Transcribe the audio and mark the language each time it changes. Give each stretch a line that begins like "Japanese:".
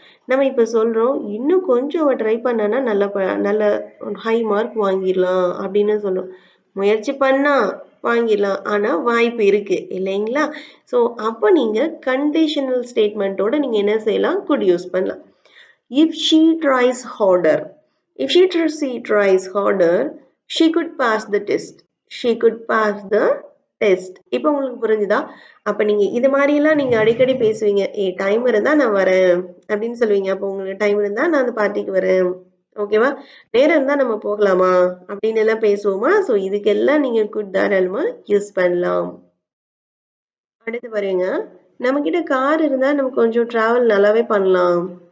Tamil: நம்ம இப்ப சொல்றோம், இன்னும் கொஞ்சம் அவ ட்ரை பண்ணான்னா நல்ல ஹை மார்க் வாங்கிடலாம் அப்படின்னு சொல்றோம். முயற்சி பண்ணா வாங்கிடலாம். ஆனா வாய்ப்பு இருக்கு இல்லைங்களா? ஸோ அப்ப நீங்க கண்டிஷனல் ஸ்டேட்மெண்ட்டோட நீங்க என்ன செய்யலாம்? குட் யூஸ் பண்ணலாம்.
English: If she tries harder, if she tries harder, she could pass the test. She could pass the test.
Tamil: இப்போ உங்களுக்கு புரிஞ்சுதா? அப்ப நீங்க இது மாதிரி எல்லாம் நீங்க அடிக்கடி பேசுவீங்க. டைம் இருந்தா நான் வரேன் அப்படின்னு சொல்லுவீங்க. அப்போ உங்களுக்கு டைம் இருந்தா நான் அந்த பார்ட்டிக்கு வரேன். ஓகேவா? நேரம் இருந்தா நம்ம போகலாமா அப்படின்னு எல்லாம் பேசுவோமா? ஸோ இதுக்கெல்லாம் நீங்க குட் தாராளமா யூஸ் பண்ணலாம். அடுத்து பாருங்க, நம்ம கிட்ட கார் இருந்தா நம்ம கொஞ்சம் டிராவல் நல்லாவே பண்ணலாம்.